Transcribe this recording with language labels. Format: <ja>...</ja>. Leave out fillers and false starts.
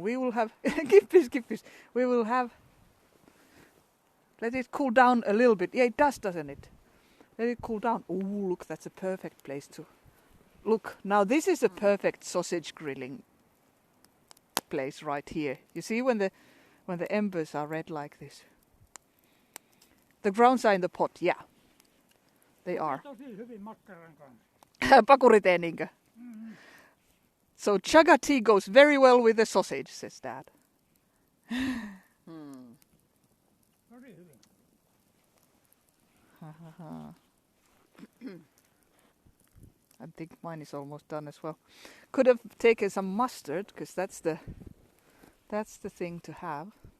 <en>We will have give this. We will have let it cool down a little bit. Yeah, it does, doesn't it? Let it cool down. Oh, look, that's a perfect place to look. Now this is a perfect sausage grilling place right here. You see when when the embers are red like this. The grounds are in the pot, yeah. They are.</en> <fi>Tosi hyvin makkaran kanssa. Pakuriteen niinkö?</fi> <en>So chaga tea goes very well with the sausage, says Dad.</en> <fi>Tosi hyvin.</fi> <en>I think mine is almost done as well. Could have taken some mustard, because that's the thing to have.</en>